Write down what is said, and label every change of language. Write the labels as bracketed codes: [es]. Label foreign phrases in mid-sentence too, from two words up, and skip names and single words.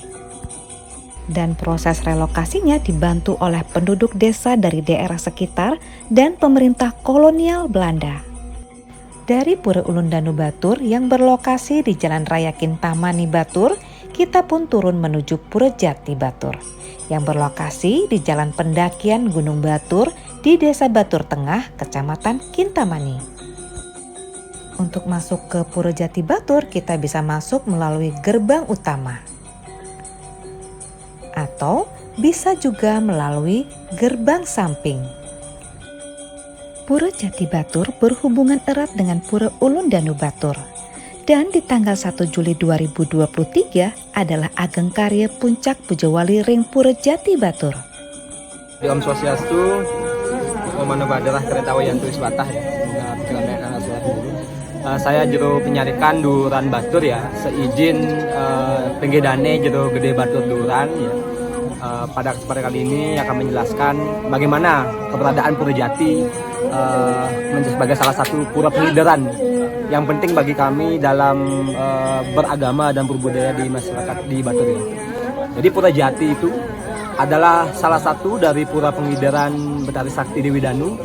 [id] Dan proses relokasinya dibantu oleh penduduk desa dari daerah sekitar dan pemerintah kolonial Belanda. Dari Pura Ulundanu Batur yang berlokasi di Jalan Raya Kintamani Batur, kita pun turun menuju Pura Jati Batur yang berlokasi di Jalan Pendakian Gunung Batur di Desa Batur Tengah, Kecamatan Kintamani. Untuk masuk ke Pura Jati Batur, kita bisa masuk melalui gerbang utama. Atau bisa juga melalui gerbang samping. Pura Jati Batur berhubungan erat dengan Pura Ulundanu Batur. Dan di tanggal 1 Juli 2023 adalah Ageng Karya Puncak Pujawali Ring Pura Jati Batur. [sa] Di Om Swastiastu, Om Mano Badalah Kereta Wayantu Iswatah ya. [id] Saya jero penyarikan Duran Batur ya, seizin penggedane jero Gede Batur Duran ya. Pada kesempatan kali ini akan menjelaskan bagaimana keberadaan Pura Jati sebagai salah satu pura pengideran yang penting bagi kami dalam beragama dan berbudaya di masyarakat di Batur ini. Jadi Pura Jati itu adalah salah satu dari pura pengideran Betari Sakti Dewi Danu.